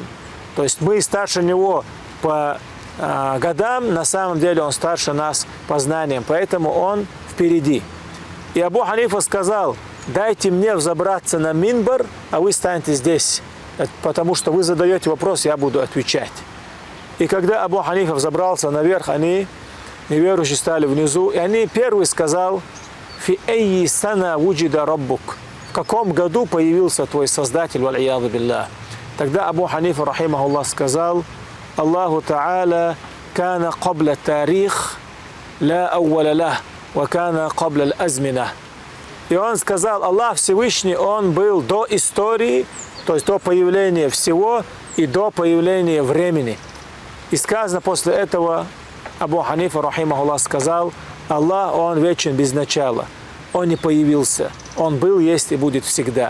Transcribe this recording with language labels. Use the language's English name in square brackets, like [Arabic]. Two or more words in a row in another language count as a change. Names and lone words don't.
[Russian] То есть мы старше него по годам, на самом деле он старше нас по знаниям, поэтому он впереди. И Абу Ханифа сказал, дайте мне взобраться на минбар, а вы станете здесь, потому что вы задаете вопрос, я буду отвечать. И когда Абу Ханифа взобрался наверх, они, неверующие, стали внизу, и они первый сказал, [Arabic] «في أي سنة وجد ربك». [Russian] В каком году появился твой Создатель, [Arabic] والعياذ بالله? [Russian] Тогда Абу Ханифа, рахимахуллах, сказал, [Arabic] الله تعالى كان قبل التاريخ لا أول له، وكان قبل الأزمنة. [Russian] И он сказал, Аллах Всевышний, он был до истории, то есть до появления всего и до появления времени. И сказано после этого, Абу Ханифа, рахимахуллах, сказал, Аллах, он вечен без начала, он не появился, он был, есть и будет всегда.